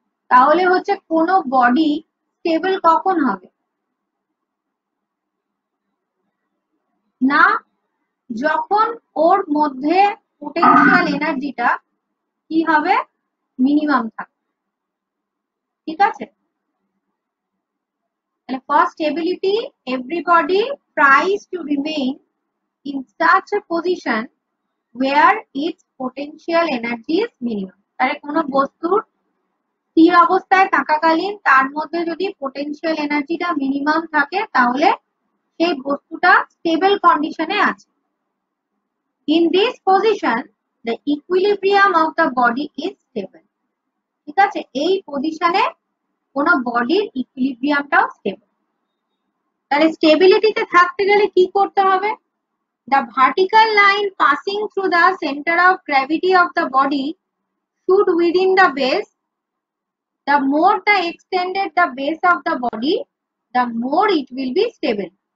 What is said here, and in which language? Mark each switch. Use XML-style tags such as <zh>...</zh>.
<bn>তাহলে হচ্ছে কোনো বডি স্টেবল কখন হবে না, যখন ওর মধ্যে পোটেনশিয়াল এনার্জিটা কি হবে, মিনিমাম থাকবে। ঠিক আছে?</bn> <en>For stability, everybody tries to remain in such a position where its potential energy is minimum.</en> <bn>তাহলে কোনো বস্তুর স্থির অবস্থায় থাকাকালীন তার মধ্যে যদি পোটেনশিয়াল এনার্জিটা মিনিমাম থাকে তাহলে সেই বস্তুটা স্টেবল কন্ডিশনে আছে।</bn> <en>In this position, the equilibrium of the body is stable.</en> <bn>ঠিক আছে? এই পজিশনে কোনো বডির ইকুইলিব্রিয়ামটাও স্টেবল। তাহলে স্টেবিলিটিতে থাকতে গেলে কি করতে হবে,</bn> <en>the vertical line passing through the center of gravity of the body should within the base, the more the extended the base of the body, the more it will be stable.</en>